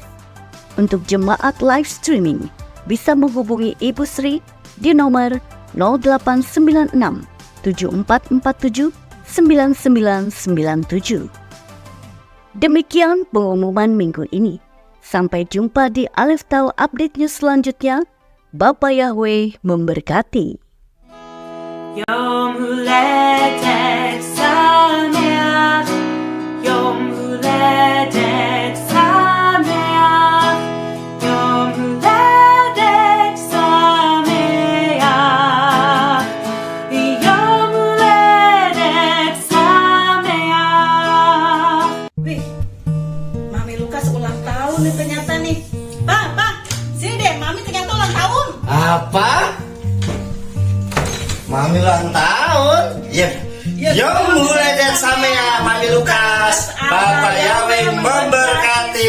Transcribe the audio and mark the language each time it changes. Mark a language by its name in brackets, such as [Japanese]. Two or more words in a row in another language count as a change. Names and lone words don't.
[Indonesian] Untuk jemaat [English] live streaming, [Indonesian] bisa menghubungi Ibu Sri di nomor 0896 7447 9997. Demikian pengumuman minggu ini. Sampai jumpa di Alif Tahu Update News selanjutnya. Bapa Yahweh memberkati. [Hebrew] יום הולדת שמח יום הולדת שמח יום הולדת שמח יום הולדת שמח. [Indonesian] Wih, Mami Lukas ulang tahun nih ternyata nih. Bang, sini deh, Mami ternyata ulang tahun. Apa? Mami ulang tahun? Ya. [Hebrew] יום הולדת שמח, [Indonesian] Mami Lukas. Bapak Yahweh memberkati.